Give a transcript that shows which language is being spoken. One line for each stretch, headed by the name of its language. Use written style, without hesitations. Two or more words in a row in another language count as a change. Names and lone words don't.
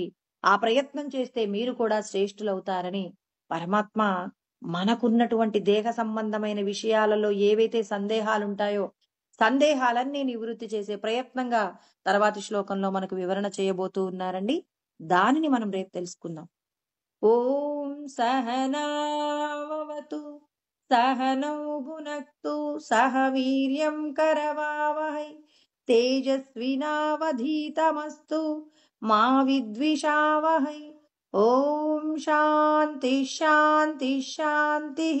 Telugu: ఆ ప్రయత్నం చేస్తే మీరు కూడా శ్రేష్ఠులవుతారని పరమాత్మ మనకున్నటువంటి దేహ సంబంధమైన విషయాలలో ఏవైతే సందేహాలుంటాయో, సందేహాలన్నీ నివృత్తి చేసే ప్రయత్నంగా తర్వాతి శ్లోకంలో మనకు వివరణ చేయబోతూ ఉన్నారండి. దానిని మనం రేపు తెలుసుకుందాం.
Sanskrit: ఓం సహనావతు सहनौ भुनक्तु सह वीर्यं करवावहै तेजस्विनावधीतमस्तु मा विद्विषावहै। ॐ शान्ति शान्ति शान्तिः।